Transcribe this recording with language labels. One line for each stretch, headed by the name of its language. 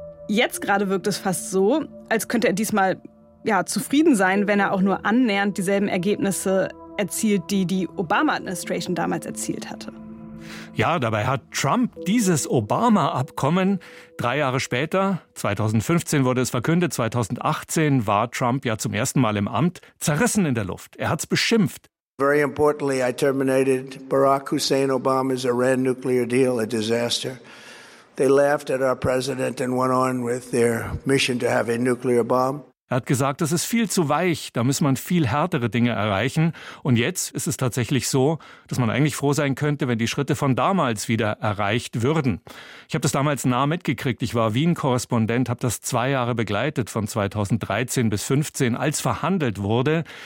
German: Jetzt gerade wirkt es fast so, als könnte er diesmal ja zufrieden sein, wenn er auch nur annähernd dieselben Ergebnisse erzielt, die die Obama-Administration damals erzielt hatte. Ja, dabei hat Trump dieses Obama-Abkommen 3 Jahre später, 2015 wurde es verkündet, 2018 war Trump ja zum ersten Mal im Amt, zerrissen in der Luft. Er hat es beschimpft.
English: Very importantly, I terminated Barack Hussein Obama's Iran nuclear deal, a disaster. They laughed at our president and went on with their mission to have a nuclear bomb.
German: Er hat gesagt, das ist viel zu weich, da muss man viel härtere Dinge erreichen. Und jetzt ist es tatsächlich so, dass man eigentlich froh sein könnte, wenn die Schritte von damals wieder erreicht würden. Ich habe das damals nah mitgekriegt. Ich war Wien-Korrespondent, habe das 2 Jahre begleitet, von 2013 bis 2015, als verhandelt wurde.